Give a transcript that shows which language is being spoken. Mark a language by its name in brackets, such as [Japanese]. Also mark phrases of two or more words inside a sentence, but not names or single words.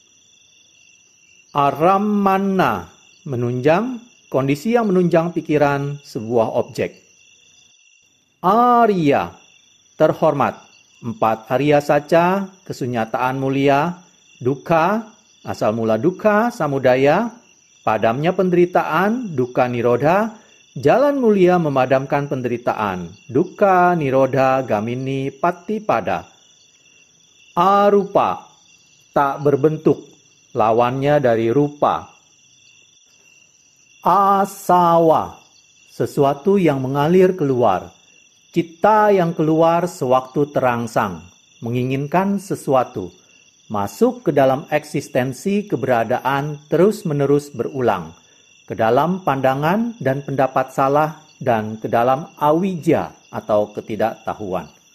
[Indonesian] Aramana, menunjang, kondisi yang menunjang pikiran sebuah objek. Arya, terhormat, 4 [Pali] Arya Saca, [Indonesian] kesunyataan mulia, dukkha, asal mula dukkha, samudaya, padamnya penderitaan, [Pali] dukkha nirodha, [Indonesian] jalan mulia memadamkan penderitaan, [Pali] dukkha nirodha gamini patipada. [Indonesian] Arupa, tak berbentuk, lawannya dari rupa. Asawa, sesuatu yang mengalir keluar, citta yang keluar sewaktu terangsang, menginginkan sesuatu, masuk ke dalam eksistensi keberadaan terus-menerus berulang, ke dalam pandangan dan pendapat salah, dan ke dalam awija atau ketidaktahuan.